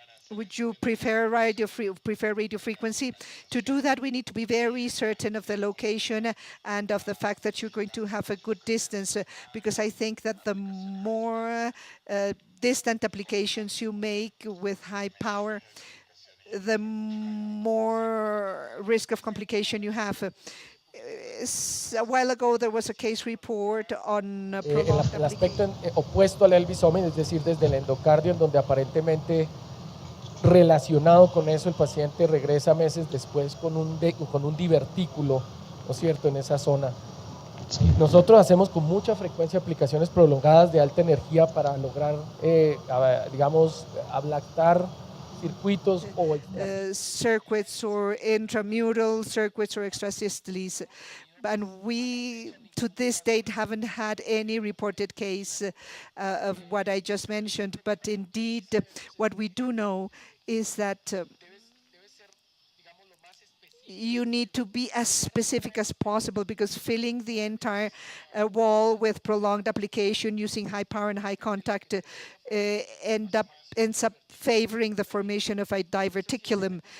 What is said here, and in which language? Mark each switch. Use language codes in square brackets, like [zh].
[en] Would you prefer radio frequency? To do that, we need to be very certain of the location and of the fact that you're going to have a good distance, because I think that the more distant applications you make with high power, the more risk of complication you have. A while ago, there was a case report on [es] el aspecto opuesto al Elvisomen, es decir, desde el endocardio, en donde aparentemente relacionado con eso, el paciente regresa meses después con un divertículo, ¿no es cierto?, en esa zona. Nosotros hacemos con mucha frecuencia aplicaciones prolongadas de alta energía para lograr, digamos, ablactar circuitos o [en] circuits or intramural circuits or extrasystoles. And we, to this date, haven't had any reported case of what I just mentioned. But indeed, what we do know is that you need to be as specific as possible, because filling the entire wall with prolonged application using high power and high contact ends up favoring the formation of a diverticulum.